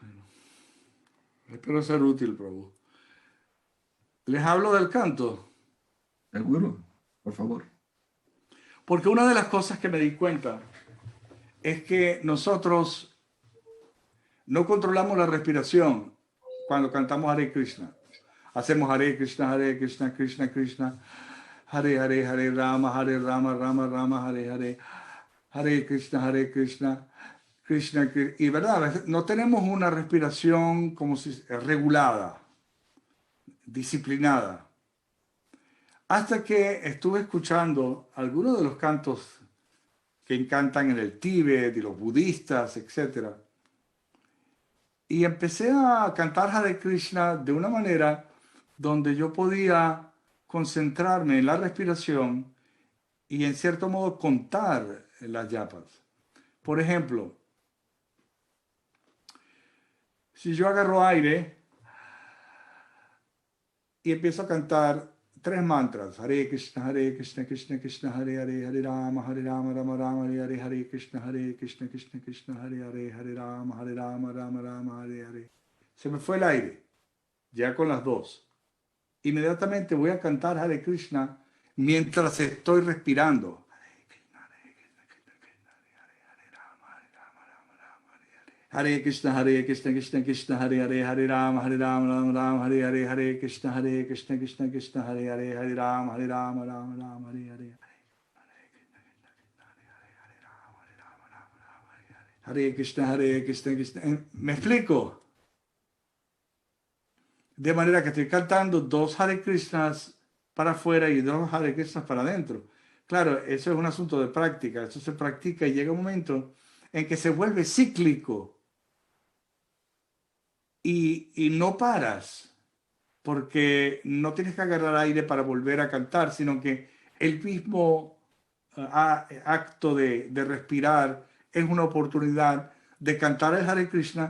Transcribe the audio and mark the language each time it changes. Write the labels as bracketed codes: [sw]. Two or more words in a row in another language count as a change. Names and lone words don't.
[es] Espero ser útil, Prabhu. Les hablo del canto. Seguro, por favor. Porque una de las cosas que me di cuenta es que nosotros no controlamos la respiración cuando cantamos Hare Krishna. Hacemos Hare Krishna, Krishna Krishna, Hare Hare, Hare Rama, Rama Rama, Hare Hare, Hare Krishna, Krishna Krishna. Y verdad, no tenemos una respiración como si regulada, disciplinada. Hasta que estuve escuchando algunos de los cantos que cantan en el Tíbet y los budistas, etc. Y empecé a cantar Hare Krishna de una manera donde yo podía concentrarme en la respiración y en cierto modo contar las yapas. Por ejemplo, si yo agarro aire y empiezo a cantar 3 mantras, Hare Krishna, Krishna Krishna, Hare Hare, Hare Rama, Rama Rama, Hare Hare, Hare Krishna, Krishna Krishna, Hare Hare, Hare Rama, Rama Rama, Hare Hare. Se me fue el aire, ya con las 2. Inmediatamente voy a cantar Hare Krishna mientras estoy respirando. Hare Krishna, Krishna Krishna, Hare Hare, Hare Rama, Rama Rama, Hare Hare, Hare Krishna, Krishna Krishna, Hare Hare, Hare Rama, Rama Rama, Hare Hare. Hare Krishna, Krishna. ¿Me explico? De manera que estoy cantando 2 Hare Krishnas para afuera y 2 Hare Krishnas para adentro. Claro, eso es un asunto de práctica. Eso se practica y llega un momento en que se vuelve cíclico. Y no paras, porque no tienes que agarrar aire para volver a cantar, sino que el mismo acto de respirar es una oportunidad de cantar el Hare Krishna.